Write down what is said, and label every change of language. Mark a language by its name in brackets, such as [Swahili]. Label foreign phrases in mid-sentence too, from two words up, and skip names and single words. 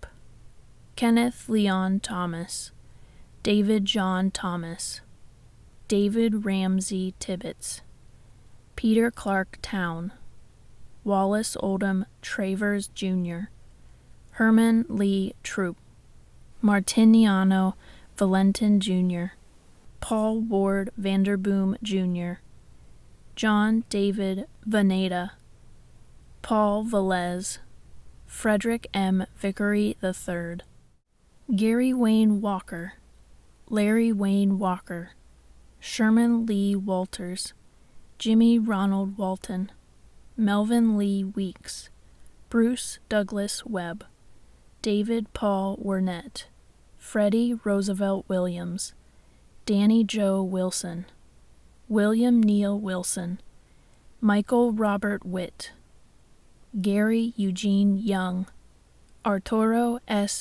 [English] Kenneth Leon Thomas, David John Thomas, David Ramsey Tibbetts, Peter Clark Town, Wallace Oldham Travers Jr., Herman Lee Troop, Martiniano Valentin Jr., Paul Ward Vanderboom Jr., John David Vaneda, Paul Velez, Frederick M. Vickery III, Gary Wayne Walker, Larry Wayne Walker, Sherman Lee Walters, Jimmy Ronald Walton, Melvin Lee Weeks, Bruce Douglas Webb, David Paul Wernette, Freddie Roosevelt Williams, Danny Joe Wilson, William Neal Wilson, Michael Robert Witt, Gary Eugene Young, Arturo S.